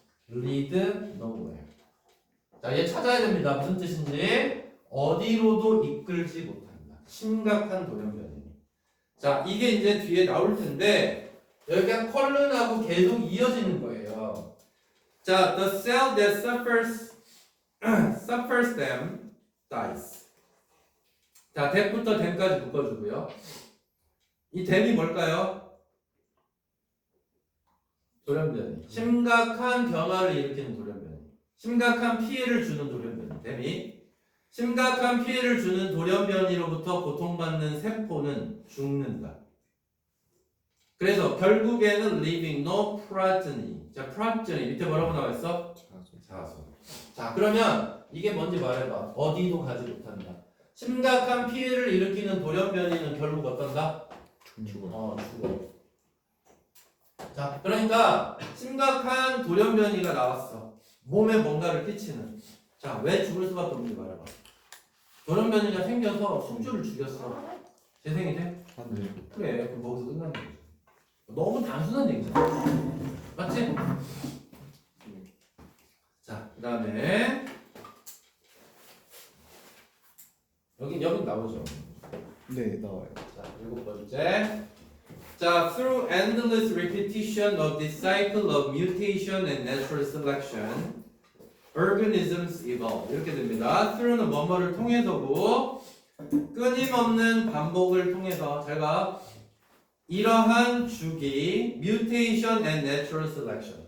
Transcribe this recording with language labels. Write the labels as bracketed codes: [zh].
[en] lead nowhere. [ko] 자, 얘 찾아야 됩니다. 무슨 뜻인지. 어디로도 이끌지 못한다. 심각한 돌연변이. 자, 이게 이제 뒤에 나올 텐데, 여기가 컬른하고 계속 이어지는 거예요. [en] 자, the cell that suffers them dies. [ko] 자, that부터 then까지 묶어주고요. 이 then이 뭘까요? 돌연변이. 심각한 변화를 일으키는 돌연변이. 심각한 피해를 주는 돌연변이. then이 심각한 피해를 주는 돌연변이로부터 고통받는 세포는 죽는다. 그래서 결국에는 [en] leaving no progeny. [ko] 자, progeny 밑에 뭐라고 나와 있어? 자손. 자, 그러면 이게 뭔지 말해봐. 어디도 가지 못한다. 심각한 피해를 일으키는 돌연변이는 결국 어떤다? 죽어. 자, 그러니까 심각한 돌연변이가 나왔어. 몸에 뭔가를 끼치는. 자, 왜 죽을 수밖에 없는지 말해봐. 돌연변이가 생겨서 숙주를 죽였어. 재생이 돼? 네. 그래, 그럼 거기서 끝나는 거지. 너무 단순한 얘기잖아. 맞지? 자, 그 다음에 여긴 나오죠. 네, 나와요. 자, 7번째. [en] 자, through endless repetition of this cycle of mutation and natural selection, organisms evolve. [ko] 이렇게 됩니다. through는 뭐뭐를 통해서고, 끊임없는 반복을 통해서, 잘 봐. 이러한 주기, [en] mutation and natural selection.